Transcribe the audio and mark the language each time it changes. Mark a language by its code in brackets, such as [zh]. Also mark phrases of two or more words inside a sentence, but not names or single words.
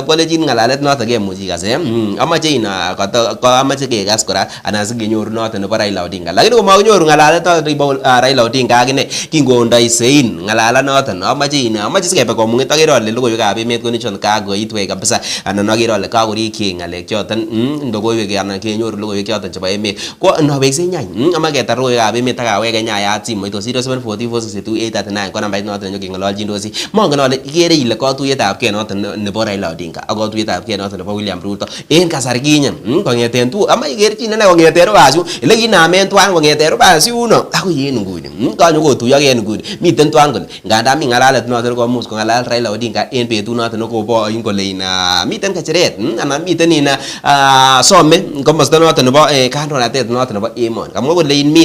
[kln] college ngalalet noto kemuchi kase amache ina amache kekas kora anan sikenyoru noto nebo Raila Odinga lakini komakinyoru ngalalet noto nebo Raila Odinga akine kingondoi sein ngalalet noto amache sikebe komunget akere ale logoiwekab emet konichon kakoitwei kabisa anan akere ale kakorikyi ngalek choton logoiwek anan kenyoru logoiwek choton chebo emet ko noweksei nyany amaketar logoiwekab emet akaweke nyayat simoit 0744628839 ko nambait noto nenyo kengololchindosi mongen ale ikere ile katuiyetab kei noto nebo Raila Odinga ak katuiyetab kei noto nebo William Ruto en kasar kinye kongeten tu ama ikerchin ane kongeten rubasyu ile kinamen twan kongeten rubasyu uno akoi en nguni kanyo kotuiyo en nguni miten twan kole ngandaan mi ngalalet noto komuch kongalal Raila Odinga en betut noto nekobo kole ina miten kecheret anan miten ina some komosta noto nebo kandoinatet noto nebo emon kamwa kole